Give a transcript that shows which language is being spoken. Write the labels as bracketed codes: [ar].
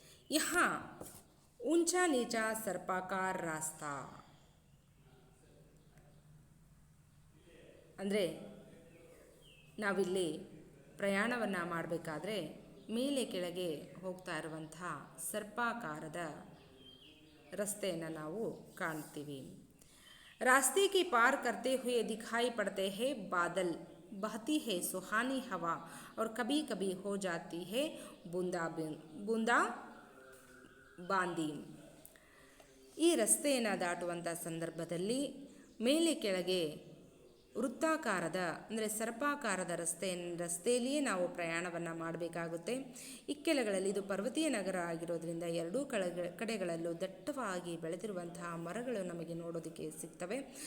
[hi] यहाँ ऊंचा नीचा सर्पाकार रास्ता [kn] ಅಂದರೆ ನಾವಿಲ್ಲಿ ಪ್ರಯಾಣವನ್ನು ಮಾಡಬೇಕಾದ್ರೆ ಮೇಲೆ ಕೆಳಗೆ ಹೋಗ್ತಾ ಇರುವಂಥ ಸರ್ಪಾಕಾರದ ರಸ್ತೆಯನ್ನು ನಾವು ಕಾಣ್ತೀವಿ. [hi] रास्ते की पार करते हुए दिखाई पड़ते हैं बादल, बहती है सुहानी हवा और कभी कभी हो जाती है बूंदा ಬಾಂದಿ. [kn] ಈ ರಸ್ತೆಯನ್ನು ದಾಟುವಂಥ ಸಂದರ್ಭದಲ್ಲಿ ಮೇಲೆ ಕೆಳಗೆ ವೃತ್ತಾಕಾರದ ಅಂದರೆ ಸರ್ಪಾಕಾರದ ರಸ್ತೆಯಲ್ಲಿಯೇ ನಾವು ಪ್ರಯಾಣವನ್ನು ಮಾಡಬೇಕಾಗುತ್ತೆ. ಇಕ್ಕೆಲಗಳಲ್ಲಿ ಇದು ಪರ್ವತೀಯ ನಗರ ಆಗಿರೋದ್ರಿಂದ ಎರಡೂ ಕಡೆಗಳಲ್ಲೂ ದಟ್ಟವಾಗಿ ಬೆಳೆದಿರುವಂತಹ ಮರಗಳು ನಮಗೆ ನೋಡೋದಕ್ಕೆ ಸಿಗ್ತವೆ.